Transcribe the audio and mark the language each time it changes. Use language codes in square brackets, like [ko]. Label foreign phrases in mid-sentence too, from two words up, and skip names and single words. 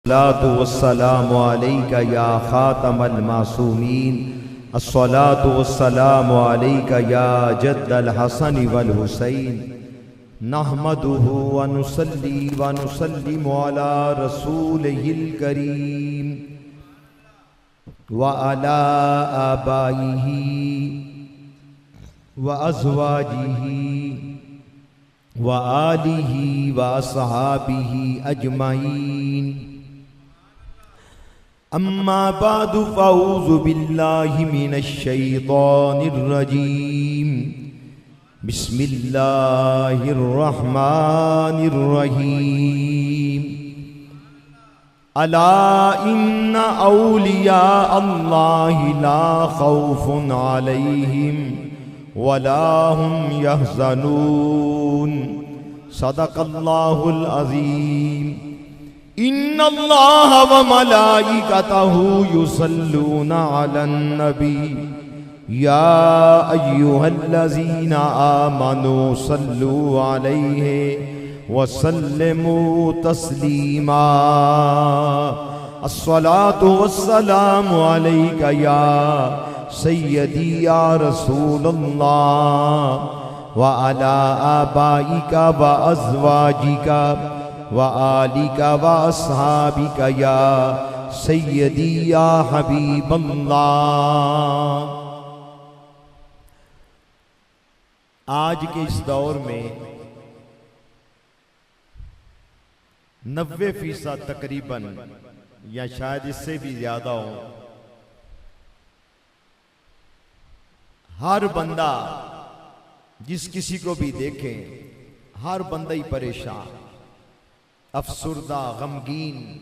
[ar] الصلاة والسلام عليك يا خاتم المعصومين, الصلاة والسلام عليك يا جد الحسن والحسين، نحمده ونصلي ونسلم على رسوله الكريم وعلى آبائه وأزواجه وآله وأصحابه أجمعين. أما بعد فأعوذ بالله من الشيطان الرجيم. بسم الله الرحمن الرحيم. ألا إن أولياء الله لا خوف عليهم ولا هم يحزنون. صدق الله العظيم. إن الله وملائكته يصلون على النبي يا أيها الذين آمنوا صلوا عليه وسلموا تسليما. الصلاة والسلام عليك يا سيدي يا رسول الله وعلى آبائك وأزواجك وآلك وأصحابك يا سيدي يا حبيب الله. [hi] आज के इस दौर में 90% तकरीबन या शायद इससे भी ज्यादा हो, हर बंदा जिस किसी को भी देखें हर बंदा ही परेशान, अफसुर्दा, गमगीन।